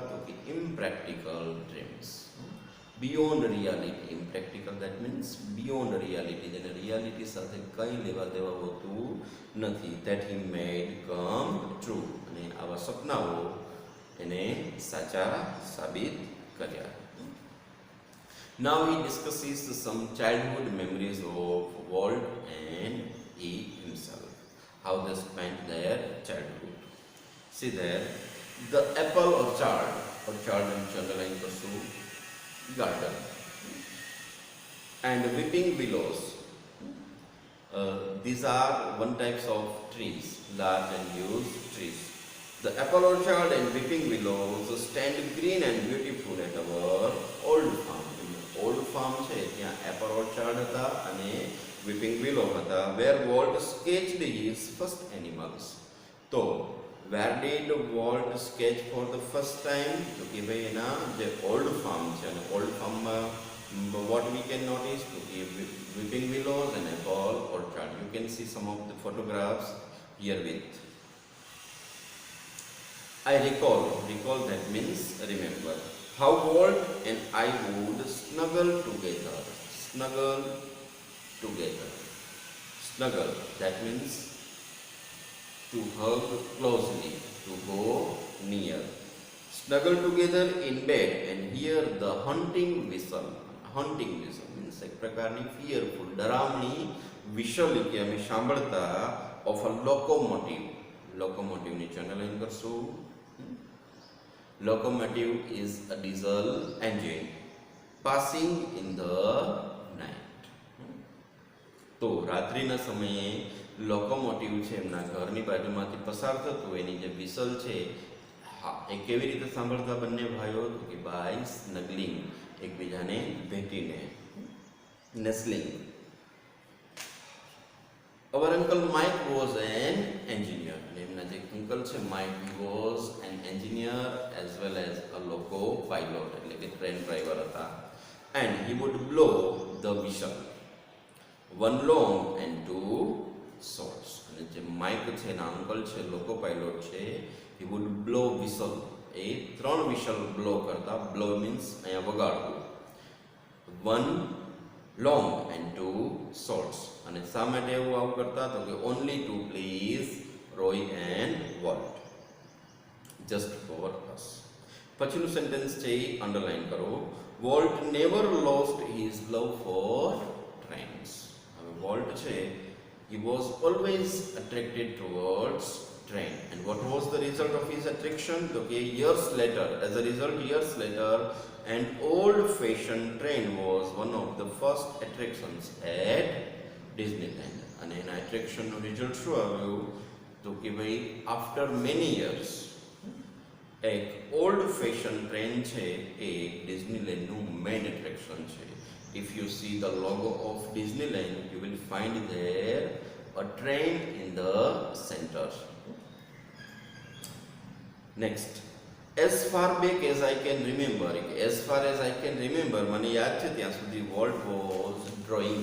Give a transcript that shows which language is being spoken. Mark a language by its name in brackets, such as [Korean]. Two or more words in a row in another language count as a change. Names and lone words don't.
[Gujarati] તો કે [English] impractical dreams, beyond reality. impractical that means beyond reality, [Gujarati] જેને રિયાલિટી સાથે કંઈ લેવા દેવા હોતું નથી. [English] that he made come true, [Gujarati] અને આવા સપનાઓ એને સાચા સાબિત કર્યા. [English] Now he discusses some childhood memories of Walt and he himself, how they spent their childhood. See there, the apple orchard and underline pursue, garden, and weeping willows. These are one types of trees, large and huge trees. The apple orchard and weeping willows stand green and beautiful at our old farm. old farm [Gujarati] છે ત્યાં [English] apple orchard [Gujarati] હતા અને [English] weeping willow [Gujarati] હતા. [English] where Walt sketched his first animals. તો where did Walt sketch for the first time? [Gujarati] તો કે ભાઈ એના જે [English] old farm [Gujarati] છે, અને [English] old farmમાં what we can notice? [Gujarati] તો કે [English] weeping willows and apple orchard. you can see some of the photographs here with. I recall that means remember. How Walt and I would snuggle together. Snuggle, that means to hug closely, to go near. Snuggle together in bed and hear the hunting whistle. Hunting whistle means [Gujarati] એક પ્રકારની [English] fearful, ડરાવણી whistle [Gujarati] કે અમે સાંભળતા [English] of a locomotive. [Gujarati] Locomotive ની ચેનલાઈન કરશું. [English] Locomotive is a diesel engine passing in the night. [Gujarati] તો રાત્રિના સમયે લોકોમોટિવ છે એમના ઘરની બાજુમાંથી પસાર થતું, એની જે વિસલ છે એ કેવી રીતે સાંભળતા બંને ભાઈઓ? તો કે [English] by snuggling, [Gujarati] એકબીજાને ભેટીને, નેસ્લિંગ. [English] was an engineer. [Gujarati] એમના જે અંકલ છે માઇક, [English] he was an engineer as well as a loco pilot, [Gujarati] એટલે કે ટ્રેન ડ્રાઈવર હતા. [English] And he would blow the whistle, one long and two shorts. [Gujarati] અને જે માઇક છે એના અંકલ છે, [English] loco pilot [Gujarati] છે, [English] he would blow whistle, [Gujarati] એ ત્રણ [English] whistle blow [Gujarati] કરતા. [English] blow means [Gujarati] અહીંયા વગાડવું. [English] one long and two shorts. [Gujarati] અને શા માટે એવું આવું કરતા? તો કે [English] only to please Roy and Walt, just for us. [Gujarati] પછીનું સેન્ટેન્સ છે એ અંડરલાઈન કરો. [English] Walt never lost his love for trains. [Gujarati] હવે વોલ્ટ છે, [English] he was always attracted towards train. And what was the result of his attraction? So, years later, as a result, years later, an old-fashioned train was one of the first attractions at Disneyland. And an attraction no result [Gujarati] શું આવ્યું? તો કે ભાઈ [English] after many years [Gujarati] એક [English] old fashion train [Gujarati] છે એ ડિઝનીલેન્ડનું [English] main attraction [Gujarati] છે. [English] If you see the logo of Disneyland, you will find there a train in the center. Next, as far back as I can remember, as far as I can remember, [Gujarati] મને યાદ છે ત્યાં સુધી વોલ્ટ [English] was drawing.